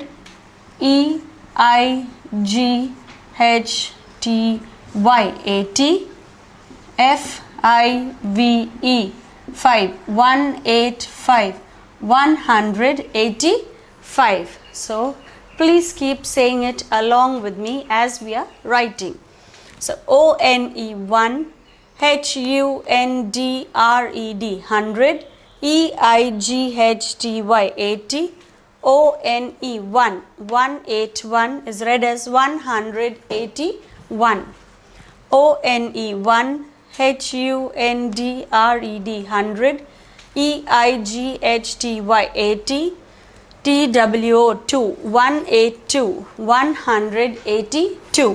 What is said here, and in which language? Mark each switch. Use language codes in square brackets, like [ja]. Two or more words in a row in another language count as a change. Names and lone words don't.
[en] E I G H T Y 80. F I V E 5 185 185. So please keep saying it along with me as we are writing. So O N E 1 H U N D R E D 100. E I G H T Y 80. O N E 1 181 is read as 181. O N E 1 H U N D R E D 100. E I G H T Y 80. T W O 2 182 182.